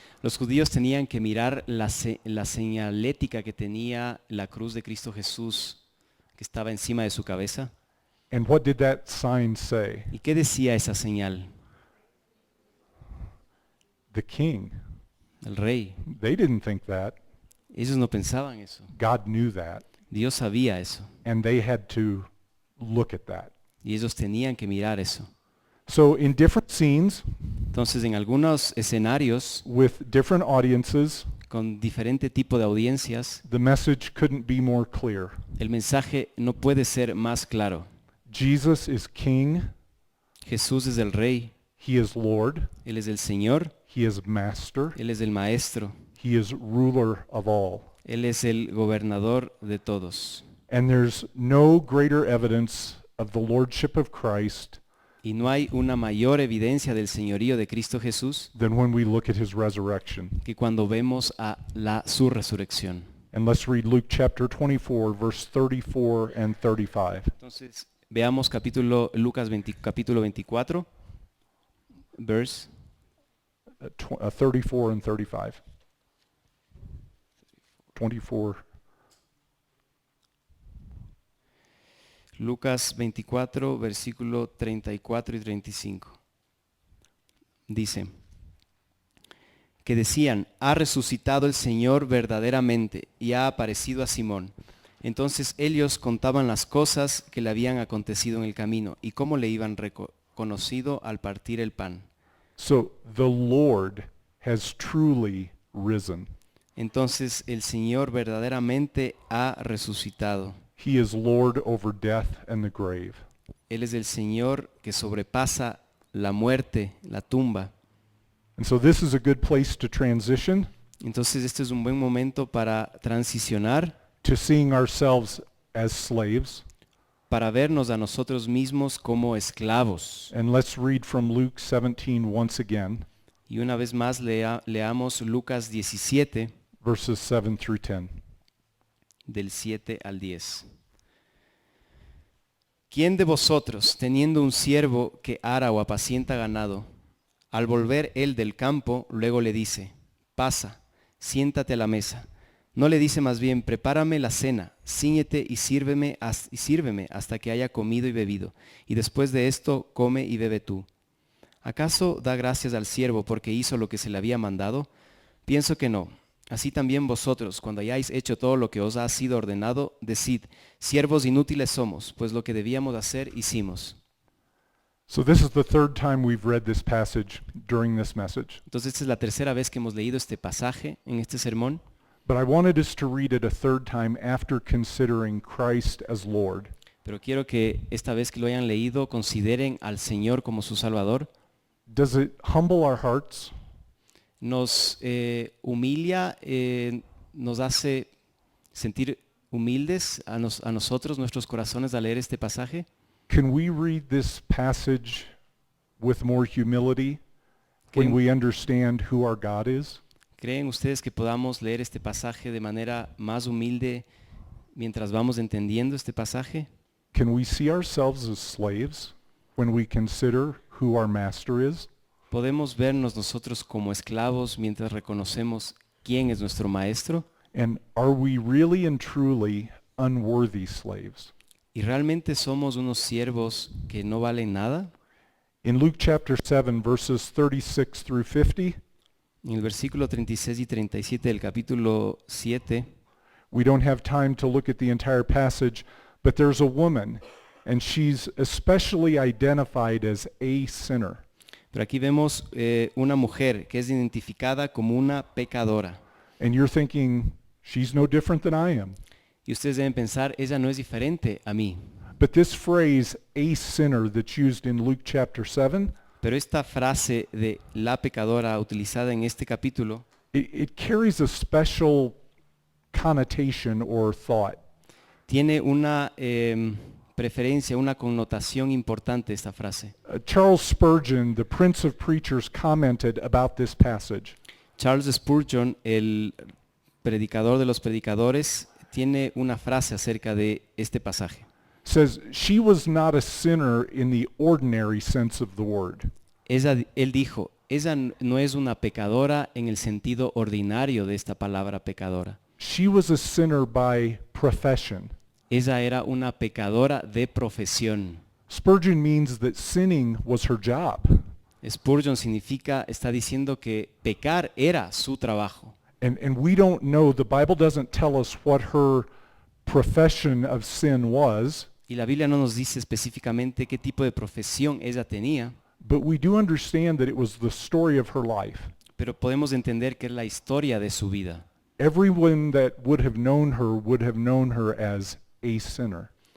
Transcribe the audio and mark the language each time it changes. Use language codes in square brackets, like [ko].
[es] Los judíos tenían que mirar la señalética que tenía la cruz de Cristo Jesús que estaba encima de su cabeza. [en] And what did that sign say? [es] ¿Y qué decía esa señal? [en] The king. [es] El rey. [en] They didn't think that. [es] Ellos no pensaban eso. [en] God knew that. [es] Dios sabía eso. [en] And they had to look at that. [es] Y ellos tenían que mirar eso. [en] So in different scenes, [es] Entonces, en algunos escenarios, [en] with different audiences, [es] con diferente tipo de audiencias, [en] the message couldn't be more clear. [es] el mensaje no puede ser más claro. [en] Jesus is king. [es] Jesús es el rey, [en] He is Lord. [es] Él es el Señor, [en] He is master. [es] Él es el maestro, [en] He is ruler of all. [es] Él es el gobernador de todos. [en] And there's no greater evidence of the lordship of Christ [es] Y no hay una mayor evidencia del señorío de Cristo Jesús [en] than when we look at his resurrection. [es] que cuando vemos su resurrección. [en] And let's read Luke chapter 24, verse 34 and 35. [es] Entonces, veamos capítulo 24, verse [en] 34 and 35. 24. [es] Lucas 24, versículo 34 y 35. Dice, que decían, ha resucitado el Señor verdaderamente y ha aparecido a Simón. Entonces ellos contaban las cosas que le habían acontecido en el camino y cómo le iban reconocido al partir el pan. [en] So the Lord has truly risen. [es] Entonces el Señor verdaderamente ha resucitado. [en] He is Lord over death and the grave. [es] Él es el Señor que sobrepasa la muerte, la tumba. [en] And so this is a good place to transition [es] Entonces este es un buen momento para transicionar, [en] to seeing ourselves as slaves. [es] para vernos a nosotros mismos como esclavos. [en] And let's read from Luke 17 once again, [es] Y una vez más leamos Lucas 17, [en] verses 7 through 10. [es] del 7 al 10. ¿Quién de vosotros, teniendo un siervo que ara o apacienta ganado, al volver él del campo, luego le dice, pasa, siéntate a la mesa? No le dice más bien, prepárame la cena, cíñete y sírveme hasta que haya comido y bebido, y después de esto come y bebe tú. ¿Acaso da gracias al siervo porque hizo lo que se le había mandado? Pienso que no. Así también vosotros, cuando hayáis hecho todo lo que os ha sido ordenado, decid, siervos inútiles somos, pues lo que debíamos hacer hicimos. [en] So this is the third time we've read this passage during this message. [es] Entonces esta es la tercera vez que hemos leído este pasaje en este sermón, [en] But I wanted us to read it a third time after considering Christ as Lord. [es] pero quiero que esta vez que lo hayan leído consideren al Señor como su Salvador. [en] Does it humble our hearts? [es] Nos humilia, nos hace sentir humildes a nosotros, nuestros corazones, al leer este pasaje. [en] Can we read this passage with more humility when [es] ¿Creen, [en] we understand who our God is? [es] ¿Creen ustedes que podamos leer este pasaje de manera más humilde mientras vamos entendiendo este pasaje? [en] Can we see ourselves as slaves when we consider who our master is? [es] ¿Podemos vernos nosotros como esclavos mientras reconocemos quién es nuestro maestro? [en] And are we really and truly unworthy slaves? [es] ¿Y realmente somos unos siervos que no valen nada? [en] In Luke chapter 7, verses 36 through 50, [es] En el versículo 36 y 37 del capítulo 7, [en] we don't have time to look at the entire passage, but there's a woman, and she's especially identified as a sinner. [es] pero aquí vemos una mujer que es identificada como una pecadora. [en] And you're thinking, she's no different than I am. [es] Y ustedes deben pensar, ella no es diferente a mí. [en] But this phrase, a sinner, that's used in Luke chapter 7, [es] Pero esta frase de la pecadora utilizada en este capítulo [en] it carries a special connotation or thought. [es] tiene una preferencia, una connotación importante esta frase. [en] Charles Spurgeon, the Prince of Preachers, commented about this passage. [es] Charles Spurgeon, el predicador de los predicadores, tiene una frase acerca de este pasaje. [en] Says, she was not a sinner in the ordinary sense of the word. [es] Él dijo, ella no es una pecadora en el sentido ordinario de esta palabra pecadora. [en] She was a sinner by profession. [es] Ella era una pecadora de profesión. [en] Spurgeon means that sinning was her job. [es] Spurgeon está diciendo que pecar era su trabajo. [en] And we don't know, the Bible doesn't tell us what her profession of sin was, [es] Y la Biblia no nos dice específicamente qué tipo de profesión ella tenía, [en] but we do understand that it was the story of her life. [es] pero podemos entender que es la historia de su vida. [en] Everyone that would have known her as a sinner.